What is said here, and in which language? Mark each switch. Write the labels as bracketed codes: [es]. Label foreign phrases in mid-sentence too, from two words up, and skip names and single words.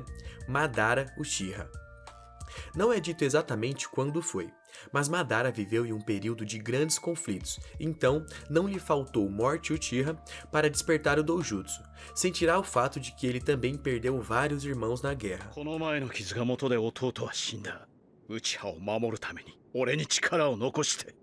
[pt] Madara Uchiha. Não é dito exatamente quando foi, mas Madara viveu em um período de grandes conflitos, então não lhe faltou morte Uchiha para despertar o doujutsu, sem tirar o fato de que ele também perdeu vários irmãos na guerra. [ja] この前の傷が元で弟は死んだ。ウチハを守るために俺に力を残して。